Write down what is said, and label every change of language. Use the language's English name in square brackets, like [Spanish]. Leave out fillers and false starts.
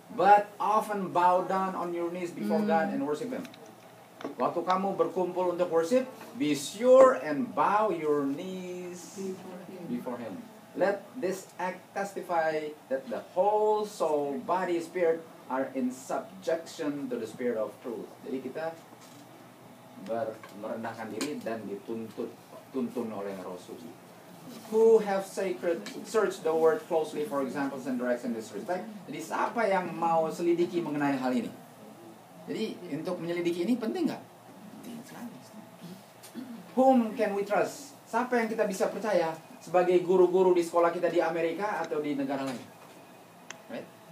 [English] But often bow down on your knees before God and worship Him. [Indonesian] Waktu kamu berkumpul untuk [English] worship, be sure and bow your knees before Him. Let this act testify that the whole soul, body, spirit are in subjection to the Spirit of truth. [Indonesian] Jadi kita merendahkan diri dan dituntun oleh Roh Suci. [English] Who have sacred search the word closely for examples and direction in this respect. [Indonesian] Jadi siapa yang mau selidiki mengenai hal ini? Jadi untuk menyelidiki ini penting nggak? Penting sekali. [English] Whom can we trust? [Indonesian] Siapa yang kita bisa percaya sebagai guru-guru di sekolah kita di Amerika atau di negara lain? Right?